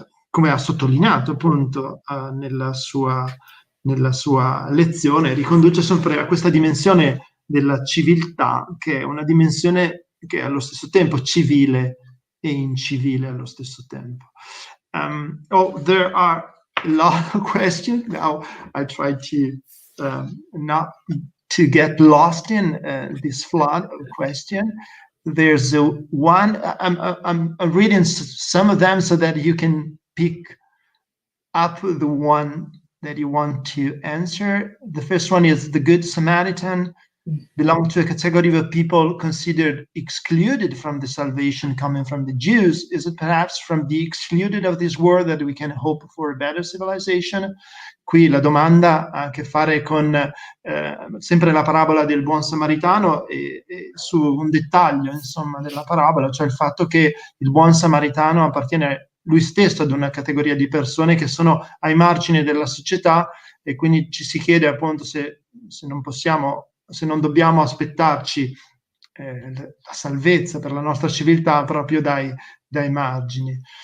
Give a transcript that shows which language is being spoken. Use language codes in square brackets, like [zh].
[it] come ha sottolineato, appunto, nella sua lezione, riconduce sempre a questa dimensione della civiltà, che è una dimensione che è allo stesso tempo civile e incivile allo stesso tempo. [en] There are a lot of questions. Now I try to not to get lost in this flood of question. There's one, I'm reading some of them so that you can pick up the one that you want to answer. The first one is the Good Samaritan belong to a category of people considered excluded from the salvation coming from the Jews. Is it perhaps from the excluded of this world that we can hope for a better civilization? [it] Qui la domanda ha a che fare con sempre la parabola del buon samaritano e su un dettaglio, insomma, della parabola, cioè il fatto che il buon samaritano appartiene lui stesso ad una categoria di persone che sono ai margini della società, e quindi ci si chiede appunto se non dobbiamo aspettarci la salvezza per la nostra civiltà proprio dai margini.